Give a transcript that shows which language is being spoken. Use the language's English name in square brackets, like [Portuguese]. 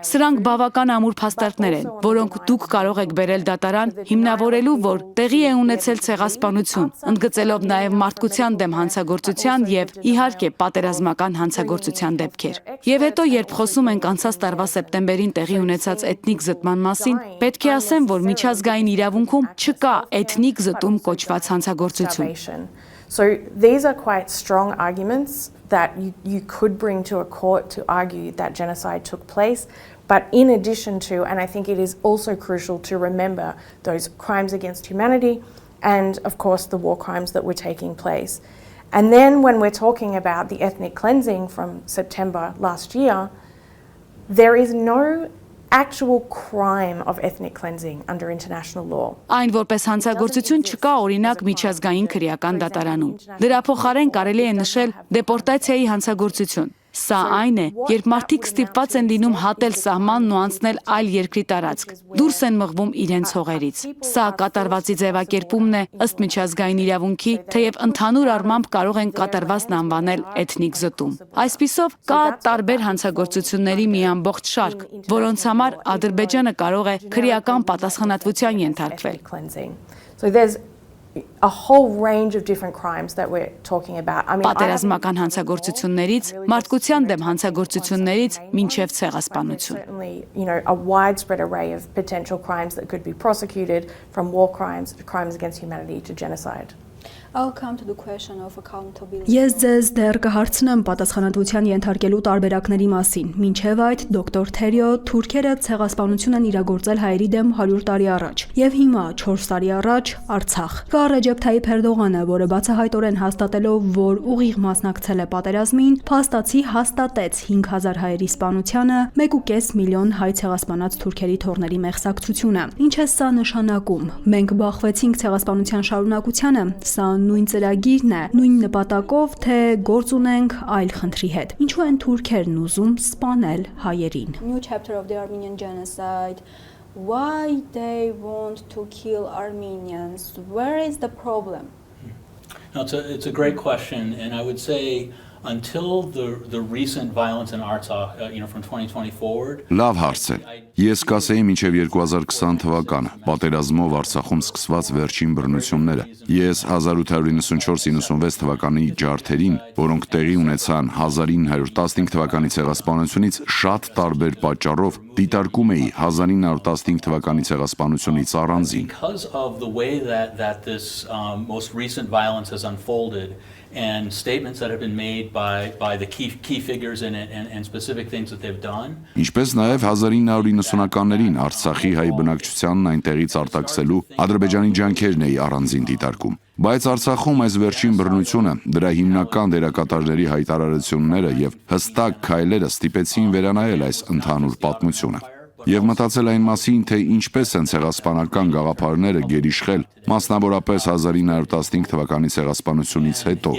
[Armenian] Սրանք բավական ամուր փաստարկներ են, որոնք դուք կարող եք բերել դատարան, հիմնավորելու, որ տեղի է ունեցել ցեղասպանություն, ընդգծելով նաեւ մարդկության դեմ հանցագործության եւ իհարկե պատերազմական հանցագործության դեպքեր։ Եվ հետո, երբ խոսում ենք անցած տարվա սեպտեմբերին տեղի ունեցած էթնիկ զտման մասին, պետք է ասեմ, որ միջազգային իրավունքում չկա էթնիկ զտում կոչված հանցագործություն։ [English] So these are quite strong arguments that you could bring to a court to argue that genocide took place. But in addition to, and I think it is also crucial to remember those crimes against humanity and, of course, the war crimes that were taking place. And then when we're talking about the ethnic cleansing from September last year, there is no actual crime of ethnic cleansing under international law. [Armenian] Այն որպես հանցագործություն չկա օրինակ միջազգային քրեական դատարանում։ Դրա փոխարեն կարելի է նշել դեպորտացիայի հանցագործություն։ Սա այն է, երբ մարդիկ ստիպված են լինում հատել սահմանն ու անցնել այլ երկրի տարածք, դուրս են մղվում իրենց հողերից։ Սա կատարվածի ձևակերպումն է ըստ միջազգային իրավունքի, թեև ընդհանուր առմամբ կարող են կատարվածն անվանել էթնիկ զտում։ Այսպիսով կա տարբեր հանցագործությունների մի ամբողջ շարք, որոնց համար Ադրբեջանը կարող է քրեական պատասխանատվության ենթարկվել։ [English] So there's a whole range of different crimes that we're talking about. I mean, [Armenian] Պատերազմական հանցագործություններից, մարդկության դեմ հանցագործություններից մինչև ցեղասպանություն։ [English] Certainly, a widespread array of potential crimes that could be prosecuted from war crimes to crimes against humanity to genocide. I'll come to the question of accountability. [Armenian] Ես ձեզ դեռ կհարցնեմ պատասխանատվության ենթարկելու տարբերակների մասին։ Մինչև այդ դոկտոր Թերիո թուրքերը ցեղասպանություն են իրագործել հայերի դեմ 100 տարի առաջ եւ հիմա 4 տարի առաջ Արցախ։ Կա Ռեջեփ Թայիփ Էրդողանը, որը բացահայտորեն հաստատելով, որ ուղիղ մասնակցել է պատերազմին, փաստացի հաստատեց 5000 հայերի սպանությանը, 1.5 միլիոն հայ ցեղասպանած թուրքերի թորների մեղսակցությունը։ Ինչ է սա նշանակում։ Մենք բախվեցինք ցեղասպանության շարունակությանը, սա նույն ծրագիրն է, նույն նպատակով, թե գործ ունենք այլ խնդրի հետ։ Ինչու են թուրքերն ուզում սպանել հայերին։ [English] New chapter of the Armenian genocide. Why they want to kill Armenians? Where is the problem? No, it's a great question, and I would say until the recent violence in Artsakh, from 2020 forward. [Armenian] Լավ հարց է։ Ես կասեի մինչև 2020 թվականը, պատերազմով Արցախում սկսված վերջին բռնությունները։ Ես 1894-96 թվականի ջարդերին, որոնք տեղի ունեցան 1915 թվականի ցեղասպանությունից շատ տարբեր պատճառով, դիտարկում էի 1915 թվականի ցեղասպանությունից առանձին։ [English] Because of the way that this most recent violence has unfolded and statements that have been made by the key figures in it and specific things that they've done. [Armenian] Ինչպես նաև 1990-ականներին Արցախի հայ բնակչությանն այնտեղից արտաքսելու Ադրբեջանի ջանքերն էի առանձին դիտարկում։ Բայց Արցախում այս վերջին բռնությունը, դրա հիմնական դերակատարների հայտարարությունները եւ հստակ քայլերը ստիպեցին վերանայել այս ընդհանուր պատմությունը։ Եվ մտածել այն մասին, թե ինչպես են ցեղասպանական գաղափարները գերիշխել, մասնավորապես 1915 թվականի ցեղասպանությունից հետո։